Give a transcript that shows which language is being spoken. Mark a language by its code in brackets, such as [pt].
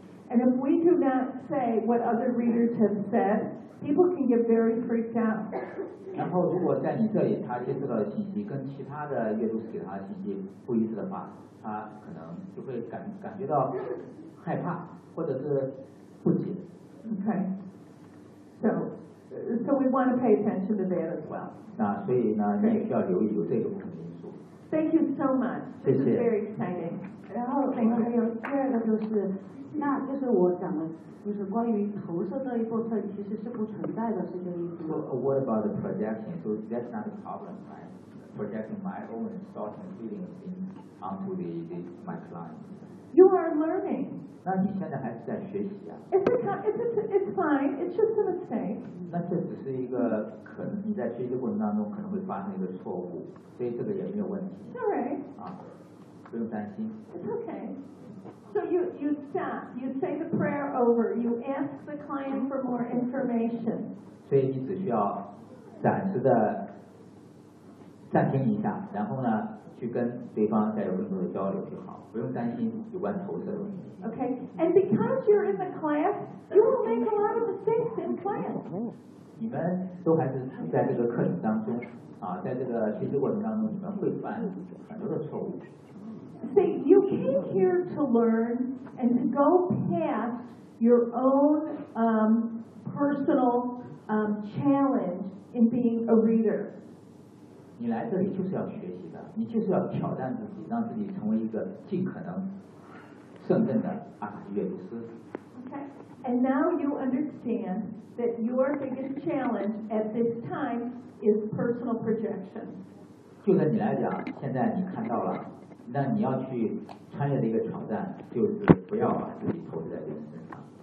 [en] And if we do not say what other readers have said, people can get very freaked out. [zh] 然后如果在你这里他接触到的信息跟其他的阅读给他的信息不一致的话，他可能就会感觉到害怕或者是不解。 [en] Okay. So we want to pay attention to that as well. [zh] 那所以呢，你也需要留意有这个部分的因素。 [en] Thank you so much. This [zh] 谢谢。 [en] It's very exciting. [zh] 然后还有第二个就是我讲的，就是关于投射这一部分其实是不存在的，是这个意思。 [en] So what about the projection? So that's not a problem, right? Projecting my own thoughts and feelings onto the my client. You are learning. [zh] 那你现在还是在学习啊。 [en] It's fine. It's just a mistake. [zh] 那这只是一个可能你在学习过程当中可能会发生一个错误，所以这个也没有问题。 [en] All right. [zh] 啊，不用担心。 [en] It's okay. So you stop, you say the prayer over, you ask the client for more information. [zh] 所以你只需要暂时的暂停一下，然后呢去跟对方再有更多的交流就好，不用担心有关投射的问题。 [en] Okay, and because you're in the class, you will make a lot of mistakes in class. [zh] 你们都还是在这个课程当中啊，在这个学习过程当中，你们会犯很多的错误。 [en] See, you came here to learn and to go past your own personal challenge in being a reader. [zh] 你来这里就是要学习的，你就是要挑战自己，让自己成为一个尽可能胜任的啊阅读师。 [en] Okay. And now you understand that your biggest challenge at this time is personal projection. [zh] 就在你来讲，现在你看到了。那你要去穿越的一个挑战，就是不要把自己投射在别人身上。